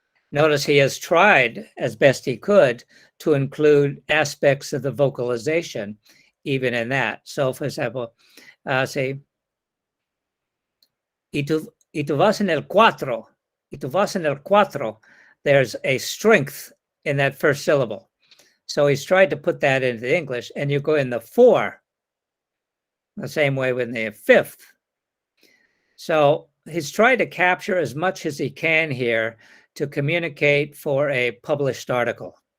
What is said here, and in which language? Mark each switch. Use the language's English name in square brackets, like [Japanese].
[English] Notice he has tried as best he could to include aspects of the vocalization even in that. So, for example, say, [Spanish] y tú vas en el cuatro, y tú vas en el cuatro. [English] There's a strength in that first syllable. So he's tried to put that into English, and you go in the four, the same way with the fifth. So he's tried to capture as much as he can here to communicate for a published article.